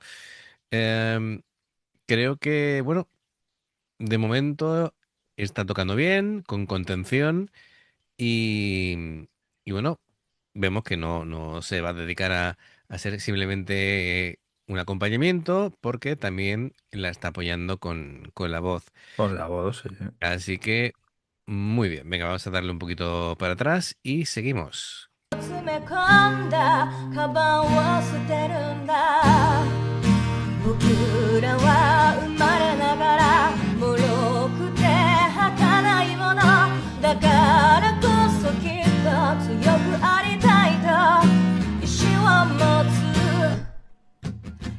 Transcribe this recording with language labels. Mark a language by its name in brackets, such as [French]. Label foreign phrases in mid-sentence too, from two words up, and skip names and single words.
[Spanish] Em, Creo que, bueno, de momento está tocando bien, con contención y bueno, vemos que no se va a dedicar a ser simplemente un acompañamiento porque también la está apoyando con la voz. Con la voz, sí. Así que, muy bien, venga, vamos a darle un poquito para atrás y seguimos. [Japanese] 詰め込んだカバンを捨てるんだ。僕らは生まれながら脆くて儚いものだからこそきっと強くありたいと意志を持つ。